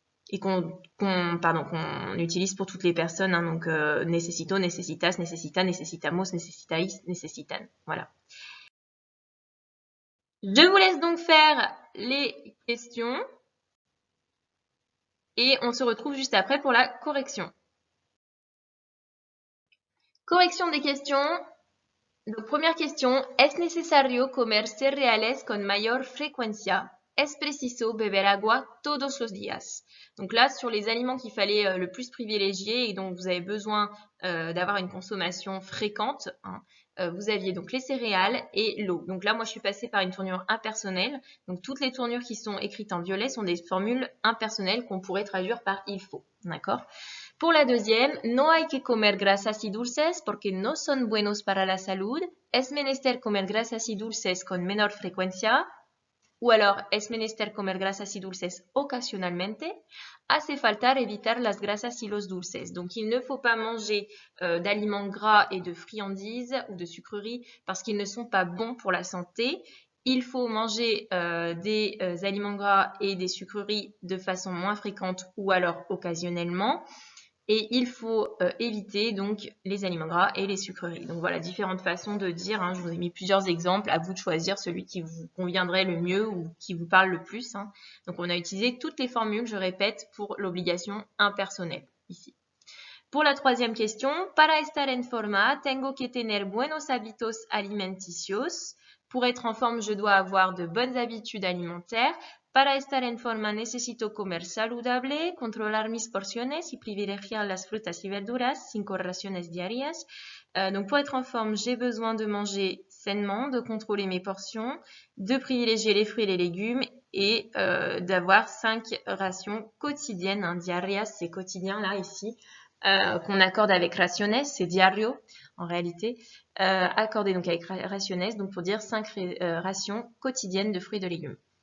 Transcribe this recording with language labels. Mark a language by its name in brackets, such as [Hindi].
[French] Et qu'on utilise pour toutes les personnes, donc [Spanish] necesito, necesitas, necesita, necesitamos, necesitais, necesitan. [French] Voilà. Je vous laisse donc faire les questions et on se retrouve juste après pour la correction. Correction des questions. Donc première question, [Spanish] ¿es necesario comer cereales con mayor frecuencia? Es preciso beber agua todos los días. [French] Donc là, sur les aliments qu'il fallait le plus privilégier et dont vous avez besoin d'avoir une consommation fréquente, vous aviez donc les céréales et l'eau. Donc là, moi, je suis passée par une tournure impersonnelle. Donc toutes les tournures qui sont écrites en violet sont des formules impersonnelles qu'on pourrait traduire par il faut. D'accord ? Pour la deuxième, [Spanish] no hay que comer grasas y dulces porque no son buenos para la salud. Es menester comer grasas y dulces con menor frecuencia. [French] Ou alors, [Spanish] es menester comer grasas y dulces ocasionalmente. Hace falta evitar las grasas y los dulces. [French] Donc, il ne faut pas manger d'aliments gras et de friandises ou de sucreries parce qu'ils ne sont pas bons pour la santé. Il faut manger des aliments gras et des sucreries de façon moins fréquente ou alors occasionnellement. Et il faut éviter donc les aliments gras et les sucreries. Donc voilà, différentes façons de dire. Hein. Je vous ai mis plusieurs exemples. À vous de choisir celui qui vous conviendrait le mieux ou qui vous parle le plus. Hein. Donc on a utilisé toutes les formules, je répète, pour l'obligation impersonnelle ici. Pour la troisième question, [Spanish] para estar en forma, tengo que tener buenos hábitos alimenticios. [French] Pour être en forme, je dois avoir de bonnes habitudes alimentaires. [Spanish] Para estar en forma necesito comer saludable, controlar mis porciones y privilegiar las frutas y verduras, 5 raciones diarias. [French] Donc pour être en forme, j'ai besoin de manger sainement, de contrôler mes portions, de privilégier les fruits et les légumes et d'avoir 5 rations quotidiennes. Hein. Diarias, c'est quotidien là ici. Qu'on accorde avec raciones, c'est diario en réalité, accordé donc avec raciones, donc pour dire 5 rations quotidiennes de fruits et de légumes.